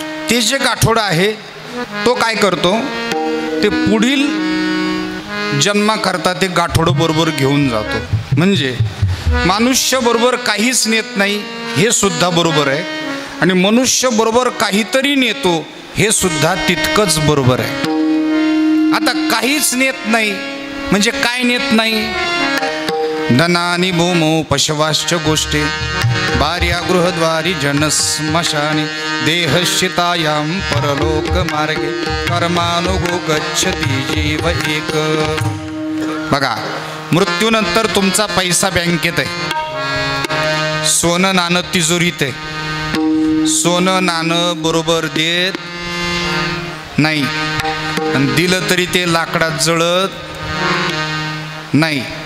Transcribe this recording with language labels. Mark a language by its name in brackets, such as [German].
[Marathi] ते जे गाठोडं आहे तो काय करतो ते पुढील जन्माकरता ते गाठोडं बरोबर घेऊन जातो. म्हणजे मनुष्य बरोबर काहीच नेत नाही हे सुद्धा बरोबर आहे आणि मनुष्य बरोबर काहीतरी नेतो हे सुद्धा तितकंच बरोबर आहे. आता काहीच नेत नाही म्हणजे काय नेत नाही. [Sanskrit] धनानी भूमो पशवाश्च गोष्टी भार्या गृहद्वारी जनस्मशानी देहश्चितायां परलोक मार्गे कर्मानुगो गच्छति जीव एक. [Marathi] बघा मृत्यूनंतर तुमचा पैसा बँकेत आहे. सोनं नाणं तिजोरीत आहे. सोनं नाणं बरोबर देत नाही आणि दिलं तरी ते लाकडात जळत नाही.